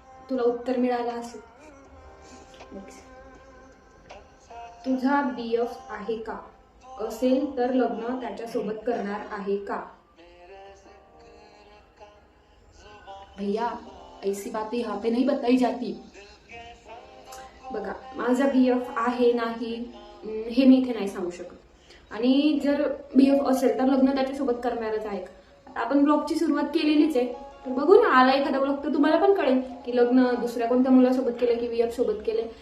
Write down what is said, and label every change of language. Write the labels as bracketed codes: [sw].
[mr] तुला उत्तर मिळालं असेल. नेक्स्ट, तुझा BF आहे का? असेल तर लग्न त्याच्यासोबत करणार आहे का? [hi] भैया ऐसी बातें यहाँ पे नहीं बताई जाती. [mr] बघा, माझा BF आहे नाही हे मी इथे नाही सांगू शकत. आणि जर BF असेल तर लग्न त्याच्यासोबत करणारच आहे. आता आपण ब्लॉगची सुरुवात केलेलीच आहे, तर बघू ना, आला एखादा ब्लॉग तर तुम्हाला पण कळेल की लग्न दुसऱ्या कोणत्या मुलासोबत केलं की BF सोबत केले.